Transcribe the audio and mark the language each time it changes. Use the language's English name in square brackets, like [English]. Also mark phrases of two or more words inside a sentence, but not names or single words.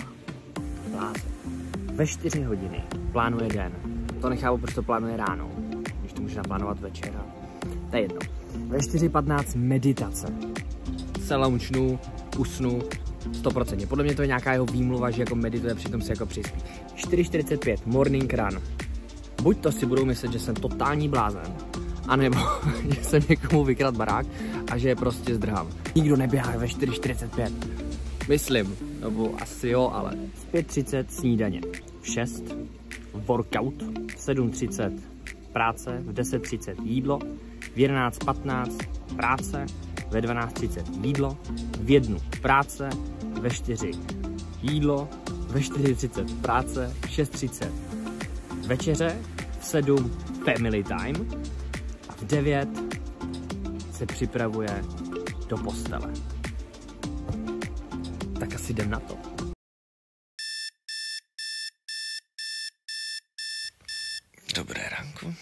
[Czech] Blázen. Ve 4 hodiny plánuje den. To nechápu, proč to plánuje ráno, když to může naplánovat večera. To je jedno. Ve 4:15 meditace. Se launchnu, usnu 100%. Podle mě to je nějaká jeho výmluva, že jako medituje, přitom si jako přispí. [English] 4:45 morning run. [Czech] Buď to si budou myslet, že jsem totální blázen, anebo že jsem někomu vykradl barák a že je prostě zdrhám. Nikdo neběhá ve 4:45. Myslím, nebo asi jo, ale v 5:30 snídaně. V 6 workout, v 7:30 práce, v 10:30 jídlo, v 11:15 práce, ve 12:30 jídlo, v 1 práce, ve 4 jídlo, ve 4:30 práce, v 6:30 večeře, v 7 [English] family time [Czech] a v 9 se připravuje do postele. Tak asi jdem na to. Dobré ránko.